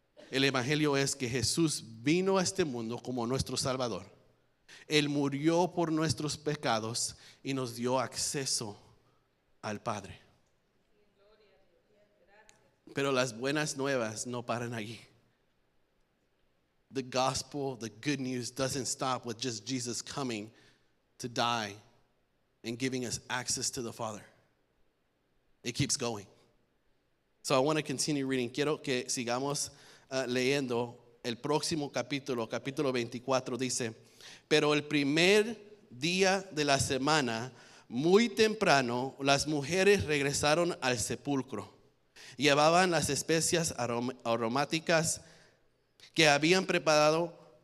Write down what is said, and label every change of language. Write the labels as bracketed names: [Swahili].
[Spanish] El evangelio es que Jesús vino a este mundo como nuestro Salvador. Él murió por nuestros pecados y nos dio acceso al Padre. Pero las buenas nuevas no paran allí. [English] The gospel, the good news doesn't stop with just Jesus coming to die and giving us access to the Father. It keeps going. So I want to continue reading. [Spanish] Quiero que sigamos leyendo el próximo capítulo 24 dice: pero el primer día de la semana, muy temprano, las mujeres regresaron al sepulcro. Llevaban las especias aromáticas que habían preparado.